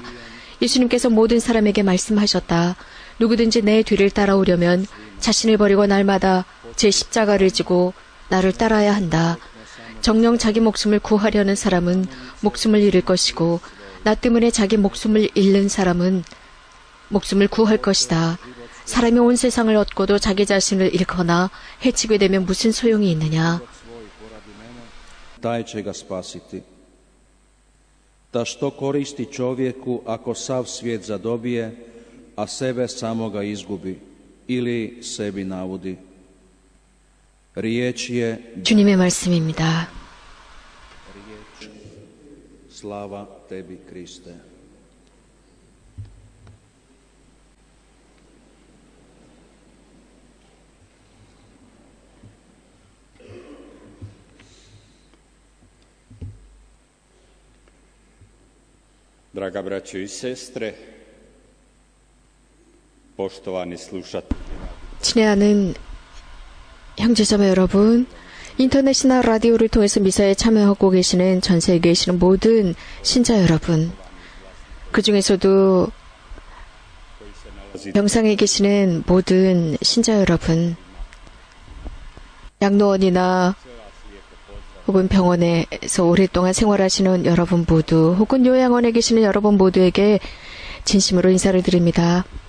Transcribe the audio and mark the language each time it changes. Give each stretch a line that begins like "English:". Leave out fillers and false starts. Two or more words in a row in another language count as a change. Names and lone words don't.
Korean: 예수님께서 모든 사람에게 말씀하셨다. 누구든지 내 뒤를 따라오려면 자신을 버리고 날마다 제 십자가를 지고 나를 따라야 한다. 정녕 자기 목숨을 구하려는 사람은 목숨을 잃을 것이고 나 때문에 자기 목숨을 잃는 사람은 목숨을 구할 것이다. 사람이 온 세상을 얻고도 자기 자신을 잃거나 해치게 되면 무슨 소용이 있느냐.
Croatian: Taj će ga spasiti. Da što koristi čovjeku ako sav svijet zadobije, a sebe samoga izgubi ili sebi navodi. Riječ je
Korean: 주님의 말씀입니다.
Croatian: Slava tebi, Kriste. Draga braćo i sestre, poštovani slušatelji.
Korean: 친애하는 형제자매 여러분, 인터넷이나 라디오를 통해서 미사에 참여하고 계시는 전 세계에 계시는 모든 신자 여러분, 그 중에서도 병상에 계시는 모든 신자 여러분, 양로원이나 혹은 병원에서 오랫동안 생활하시는 여러분 모두, 혹은 요양원에 계시는 여러분 모두에게 진심으로 인사를 드립니다.